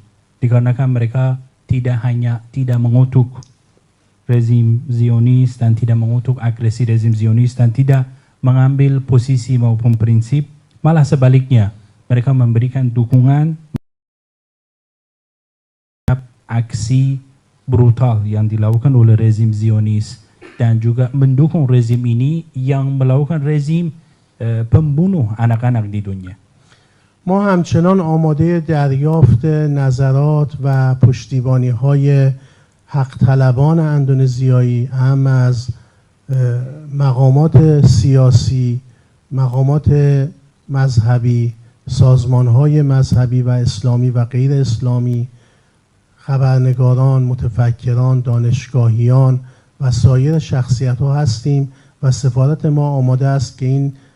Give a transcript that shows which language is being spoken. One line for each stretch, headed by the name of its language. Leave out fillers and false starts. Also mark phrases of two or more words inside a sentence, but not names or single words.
Indonesian: Dikarenakan mereka tidak hanya tidak mengutuk rezim Zionis dan tidak mengutuk agresi rezim Zionis dan tidak mengambil posisi maupun prinsip, malah sebaliknya mereka memberikan dukungan terhadap aksi brutal yang dilakukan oleh rezim Zionis dan juga mendukung rezim ini yang melakukan rezim pembunuh anak-anak di dunia.
Persian: ما همچنان آماده دریافت نظرات و پشتیبانی های حق طلبان اندونزیایی، هم از مقامات سیاسی، مقامات مذهبی، سازمان‌های مذهبی و اسلامی و غیر اسلامی، خبرنگاران، متفکران، دانشگاهیان و سایر شخصیت‌ها هستیم و سفارت ما آماده است که این